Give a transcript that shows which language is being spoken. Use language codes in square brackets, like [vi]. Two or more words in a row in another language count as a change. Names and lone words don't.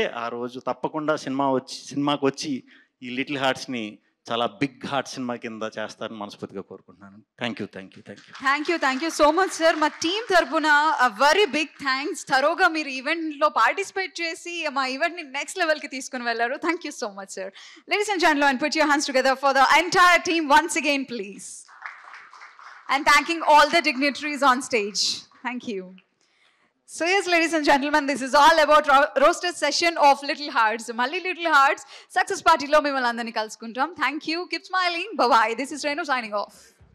[te] ఆ రోజు తప్పకుండా సినిమాకి వచ్చి ఈ లిటిల్ హార్ట్స్ని చాలా [en] big heart [te] సినిమా కింద చేస్తారని మనస్ఫూర్తిగా కోరుకుంటున్నాను. [en] Thank you so much sir. [te] మా టీం తరపున [en] very big thanks. [te] థరోగా మీరు ఈవెంట్లో పార్టిసిపేట్ చేసి మా ఈవెంట్ని [en] next level [te] తీసుకుని వెళ్ళారు. [en] Thank you so much sir. Ladies and gentlemen, put your hands together for the entire team once again, please. And thanking all the dignitaries on stage. Thank you. So yes, ladies and gentlemen, this is all about roaster session of Little Hearts. [te] Malli Little Hearts [en] success party [te] లో మిమ్మల్ని అందరిని కలుసుకుంటాం. [en] Thank you. Keep smiling. Bye bye. This is Renu signing off.